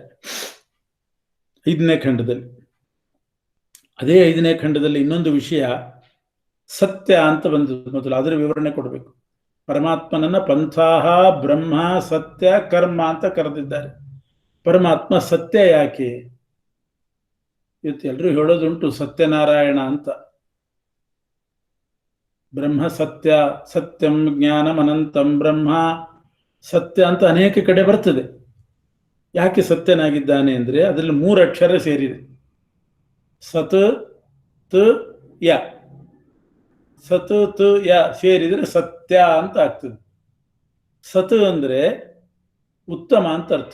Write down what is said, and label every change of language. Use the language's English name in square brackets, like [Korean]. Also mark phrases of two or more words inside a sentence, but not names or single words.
[Kannada] 5ನೇ ಖಂಡದಲ್ಲಿ, ಅದೇ 5ನೇ ಖಂಡದಲ್ಲಿ ಇನ್ನೊಂದು ವಿಷಯ ಸತ್ಯ ಅಂತ ಬಂದದ್ದು. ಮೊದಲು ಅದರ ವಿವರಣೆ ಕೊಡಬೇಕು. ಪರಮಾತ್ಮನನ್ನ [Sanskrit] ಪಂಥಾಹ ಬ್ರಹ್ಮ ಸತ್ಯ ಕರ್ಮ [Kannada] ಅಂತ ಕರೆದಿದ್ದಾರೆ. ಪರಮಾತ್ಮ ಸತ್ಯ ಯಾಕೆ? ಇವತ್ತು ಎಲ್ಲರೂ ಹೇಳೋದುಂಟು ಸತ್ಯನಾರಾಯಣ ಅಂತ. ಬ್ರಹ್ಮ ಸತ್ಯ, [Sanskrit] ಸತ್ಯಂ ಜ್ಞಾನಂ ಅನಂತಂ ಬ್ರಹ್ಮ [Kannada] ಸತ್ಯ ಅಂತ ಅನೇಕ ಕಡೆ ಬರ್ತದೆ. ಯಾಕೆ ಸತ್ಯನಾಗಿದ್ದಾನೆ ಅಂದ್ರೆ ಅದರಲ್ಲಿ 3 ಅಕ್ಷರ ಸೇರಿದೆ. ಸತ್ ತ ಯ. ಸತ್ ತ ಯ ಸೇರಿದ್ರೆ ಸತ್ಯ ಅಂತ ಆಗ್ತದೆ. ಸತ್ ಅಂದ್ರೆ ಉತ್ತಮ ಅಂತ ಅರ್ಥ.